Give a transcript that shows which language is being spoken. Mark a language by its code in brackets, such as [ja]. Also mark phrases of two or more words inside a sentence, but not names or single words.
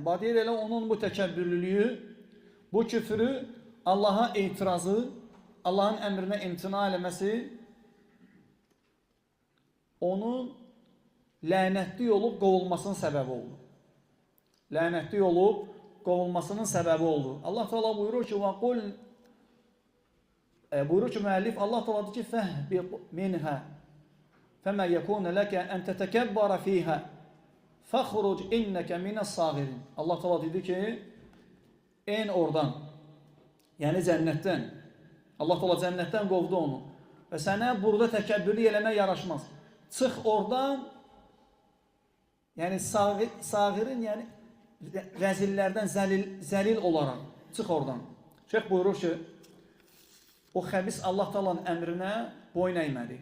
[az] Deyir, elə onun bu təkəbbürlülüyü, bu küfrü, Allah'a etirazı, Allah'ın əmrinə imtina eləməsi, onun lənətli olub qovulmasının səbəbi oldu. Lənətli olub qovulmasının səbəbi oldu. Allah Teala buyurur ki, buyurur ki, müəllif, Allah Teala deyir ki, [ar] فاهبط منها. فَمَا يَكُونَ لَكَ أَنْ تَتَكَبَّرَ ف۪يهَا فَخْرُجْ اِنَّكَ مِنَ الصَّاغِرِينَ. [az] Allah Teala dedi ki, en oradan, yani cennetten, Allah Teala cennetten qovdu onu ve sənə burada təkəbbürlü eləmək yaraşmaz. Çıx oradan, yani sağirin, yani rəzillərdən zəlil olarak çıx oradan. Şeyh buyurur ki, o xəbis Allah Teala'nın əmrinə boyun əymədi.